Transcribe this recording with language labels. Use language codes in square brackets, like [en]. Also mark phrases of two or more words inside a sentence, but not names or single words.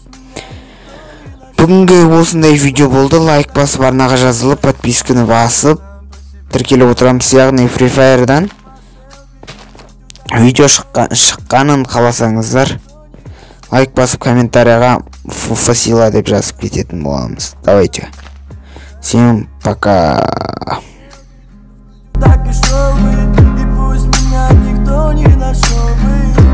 [kk] Бүгінге осындай видео болды. Лайк басып, арнаға жазылып, подписканы басып тіркеліп отырамыз, яғни Free Fire'дан видео шыққанын қаласаңыздар, лайк басып комментарияға фасила деп жазып кететін боламыз. [ru] Давайте. Всем пока. Так и шел бы, и пусть меня никто не нашел бы.